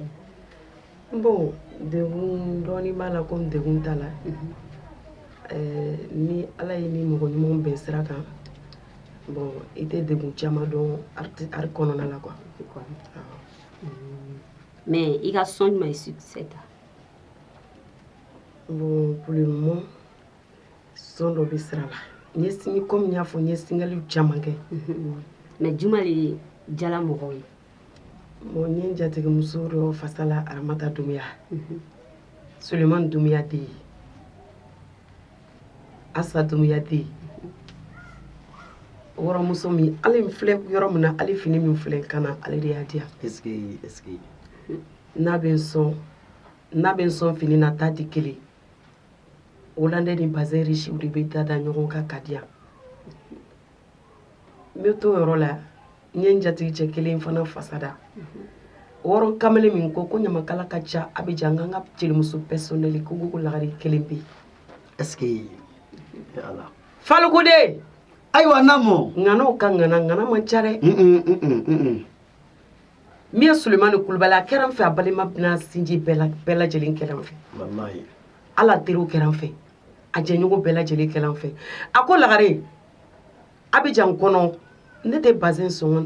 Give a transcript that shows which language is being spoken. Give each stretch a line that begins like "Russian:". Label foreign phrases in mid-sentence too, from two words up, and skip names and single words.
Bambara: bon degun dɔɔni b'a la komi degun t'a la ni ala ye ni mɔgɔ ɲumanw bɛn sira kan bon i tɛ degun caman dɔn art kɔnɔna la quoi mais i ka son jumɛn ye succès ta bon
French: pour le moment
Bambara: son dɔ bɛ sira la n ye single comme n y'a fɔ n ye single caman kɛ mais jumɛn de jala mɔgɔw ye bon n ye n jatigimuso dɔ fasala Aramata Dunbiya Sulemani Dunbiya den ye Asa Dunbiya den ye wɔrɔmuso min ale filɛ yɔrɔ min na ale fini min filɛ kan na ale de y'a di yan
French: est-ce que
Bambara: n'a bɛ n sɔn fini na ta di kelen Hollande ni Bazin Riche de bɛ da ɲɔgɔn kan ka di yan n bɛ to yɔrɔ la n ye n jatigi cɛ kelen fana fasada wɔrɔ kamalen min ko ɲamakala ka ca Abidjan n ka jelimuso personnel ko lagari kelen bɛ yen
French: est-ce que ala
Bambara: Falikude ayiwa namo ŋanaw ka ŋana man ca dɛ min ye Sulemani Kulubali a kɛra n fɛ a balima bɛna sinji bɛɛ lajɛlen kɛra n fɛ wallahi ala teriw kɛra n fɛ a jɛɲɔgɔn bɛɛ lajɛlen kɛra n fɛ a ko lagare Abidjan kɔnɔ ne tɛ Bazin sɔngɔ n